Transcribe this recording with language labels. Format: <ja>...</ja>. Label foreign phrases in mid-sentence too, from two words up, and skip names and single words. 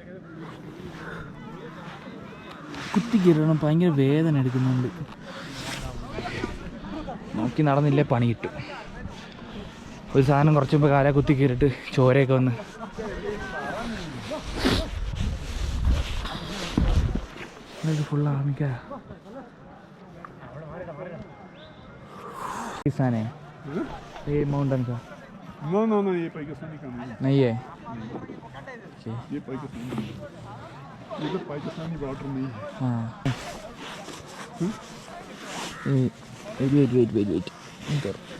<ml>കുത്തിക്കിരണം ഭയങ്കര വേദന എടുക്കുന്നുണ്ട്. നോക്കി നടന്നില്ലേ പണി കിട്ടും. ഒരു സാധനം കുറച്ച് മുമ്പ് കാല കുത്തി കയറിയിട്ട് ചോരയൊക്കെ വന്ന് ഫുൾ ആർമിക്കാ.</ml> <hi>किसान है ये माउंटेन का? No, ये पाकिस्तानी का नहीं है. ये पाकिस्तानी, ये तो पाकिस्तानी बॉर्डर नहीं है. हाँ. वेट इधर</hi>